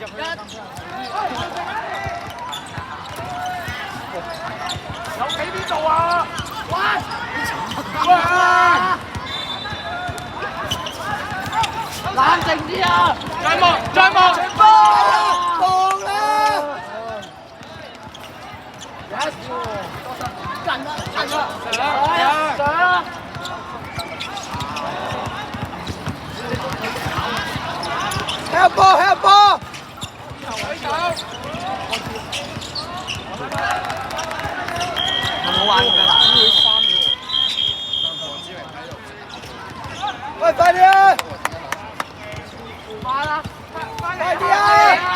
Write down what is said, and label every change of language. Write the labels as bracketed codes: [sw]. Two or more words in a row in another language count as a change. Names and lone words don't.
[yue] 有企邊度啊？喂！冷靜啲啊！再望！放啦！近啦！ [en] Help ball, help ball！ [yue] 好玩㗎啦！喂，快啲啊！快啲啊！